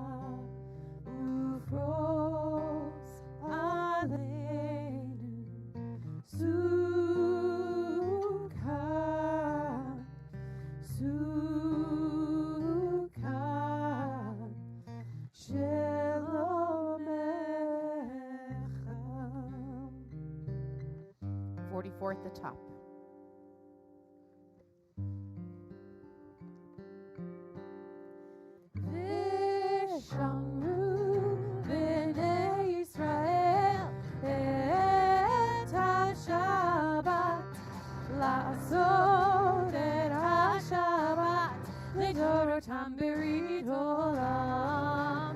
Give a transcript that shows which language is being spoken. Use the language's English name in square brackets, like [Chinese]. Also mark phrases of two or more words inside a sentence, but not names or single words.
[Hebrew] ופרוס עלינו סוכת, סוכת שלומך. [English] 44 at the top. [Hebrew] ושמרו בני ישראל את השבת, לעשות את השבת לדורותם ברית עולם.